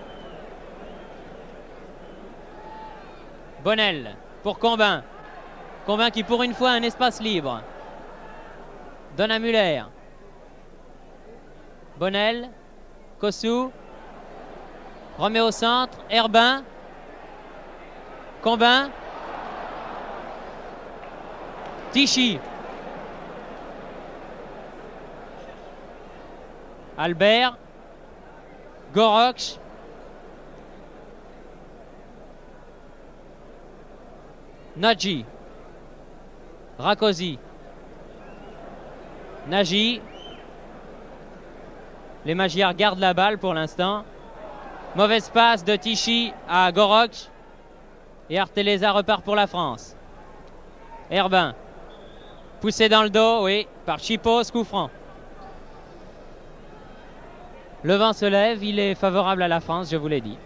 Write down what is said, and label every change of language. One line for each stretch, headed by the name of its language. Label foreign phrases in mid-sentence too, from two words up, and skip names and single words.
French: Bonnel pour Combin. Combin qui pour une fois a un espace libre. Donne à Muller. Bonnel. Kossou. Remet au centre. Herbin. Combin. Tichy. Albert. Gorocs. Nagy. Rákóczi. Nagy. Les Magyars gardent la balle pour l'instant. Mauvaise passe de Tichy à Gorocs. Et Arteleza repart pour la France. Herbin. Poussé dans le dos, oui, par Chipos, coup franc. Le vent se lève, il est favorable à la France, je vous l'ai dit.